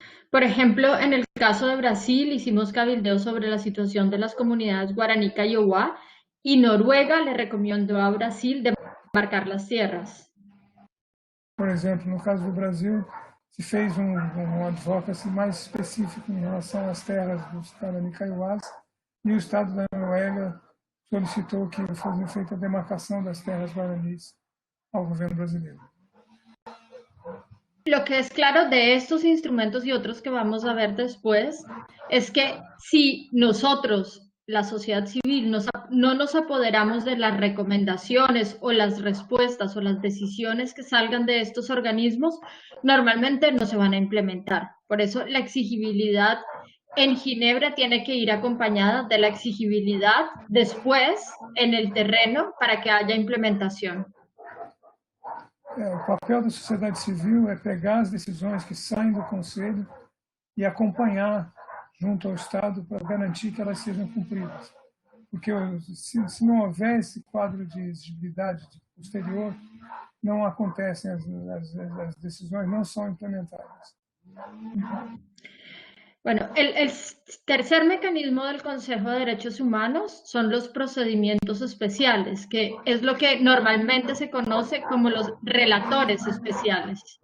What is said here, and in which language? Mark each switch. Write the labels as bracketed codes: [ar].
[es] Por ejemplo, en el caso de Brasil hicimos cabildeo sobre la situación de las comunidades guaraní Kaiowá y Noruega le recomendó a Brasil demarcar las tierras. [pt] Por exemplo, no caso do Brasil, se fez advocacy mais específico em relação às terras dos Guarani Kaiowás e o Estado da Noruega solicitou que fosse feita a demarcação das terras guaranis ao governo brasileiro. [es] Lo que es claro de estos instrumentos y otros que vamos a ver después es que si nosotros, la sociedad civil, no nos apoderamos de las recomendaciones o las respuestas o las decisiones que salgan de estos organismos, normalmente no se van a implementar. Por eso la exigibilidad en Ginebra tiene que ir acompañada de la exigibilidad después en el terreno para que haya implementación. [pt] O papel da sociedade civil é pegar as decisões que saem do Conselho e acompanhar junto ao Estado para garantir que elas sejam cumpridas. Porque se não houver esse quadro de exigibilidade posterior, não acontecem, as decisões não são implementadas. [es] Bueno, el tercer mecanismo del Consejo de Derechos Humanos son los procedimientos especiales, que es lo que normalmente se conoce como los relatores especiales.